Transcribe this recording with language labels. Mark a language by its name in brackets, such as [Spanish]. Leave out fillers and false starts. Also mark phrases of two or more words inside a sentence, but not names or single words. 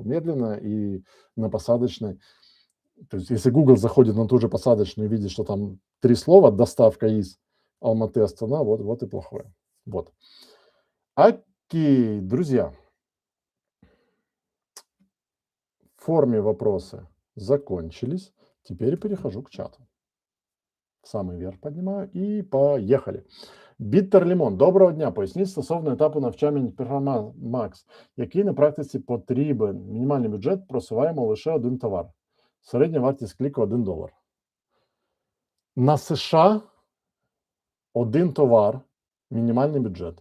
[Russian] Медленно и на посадочной. То есть если Google заходит на ту же посадочную и видит, что там 3 слова: доставка из Алматы, Астана, вот и плохое. Вот. Окей, друзья. В форме вопросы закончились. Теперь перехожу к чату. Самый верх поднимаю и поехали. Bitter Lemon. [Ukrainian] Доброго дня. Поясніть стосовно етапу навчання програма Max, який на практиці потрібен. Мінімальний бюджет, просуваємо лише один товар. Середня вартість кліку $1. На США один товар Мінімальний бюджет.